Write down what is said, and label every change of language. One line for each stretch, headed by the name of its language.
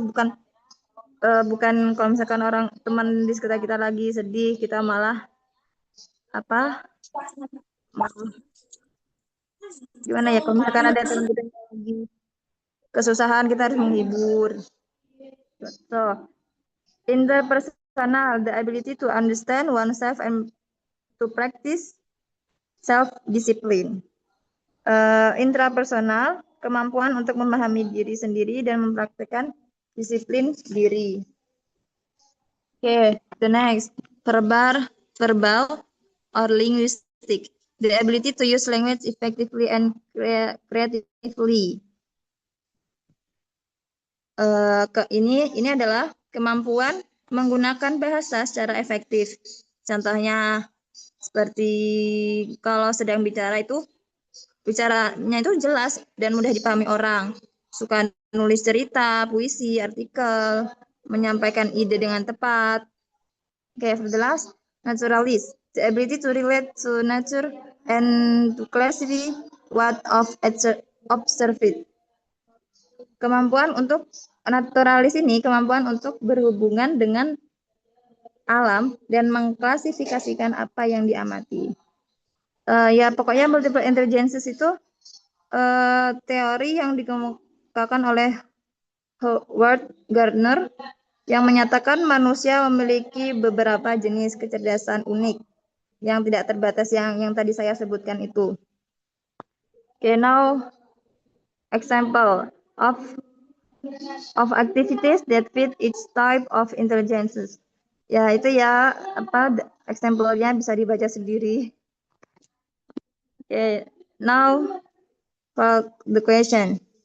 Indonesian: Bukan kalau misalkan orang teman di sekitar kita lagi sedih, kita malah apa? Gimana ya? Kalau misalkan ada teman kita yang lagi kesusahan, kita harus menghibur.
English: So, interpersonal, the ability to understand oneself and to practice self-discipline.
Indonesian: Intrapersonal, kemampuan untuk memahami diri sendiri dan mempraktikkan disiplin diri.
English: Okay, the next, verbal or linguistic, the ability to use language effectively and creatively.
Indonesian: Ini adalah kemampuan menggunakan bahasa secara efektif. Contohnya seperti kalau sedang bicara itu, bicaranya itu jelas dan mudah dipahami orang. Suka nulis cerita, puisi, artikel, menyampaikan ide dengan tepat.
English: Okay, for the last, naturalist, the ability to relate to nature and to classify what of observed.
Indonesian: Kemampuan untuk naturalis ini, kemampuan untuk berhubungan dengan alam dan mengklasifikasikan apa yang diamati. Ya pokoknya multiple intelligences itu teori yang dikemukakan oleh Howard Gardner yang menyatakan manusia memiliki beberapa jenis kecerdasan unik yang tidak terbatas yang tadi saya sebutkan itu.
English: Okay, now example of activities that fit each type of intelligences.
Indonesian: Ya itu ya example-nya bisa dibaca sendiri.
English: Okay, now for the question.